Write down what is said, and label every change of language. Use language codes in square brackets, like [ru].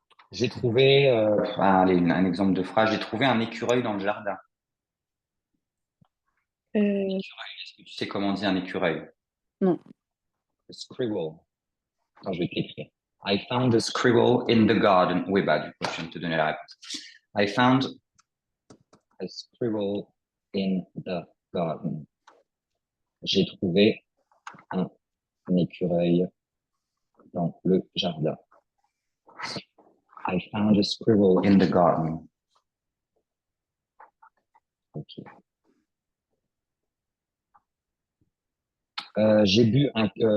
[fr] J'ai trouvé. Allez, un exemple de phrase. J'ai trouvé un écureuil dans le jardin. Est-ce que tu sais comment on dit un écureuil? Non. [en] A squirrel. [fr] Attends, je vais te l'écrire. [en] I found a squirrel in the garden. [fr] Oui, bah, du coup, je viens de te donner la réponse. [en] I found a squirrel in the garden. [fr] J'ai trouvé un écureuil dans le jardin. [en] I found a squirrel In the garden. [fr] Ok. J'ai bu un.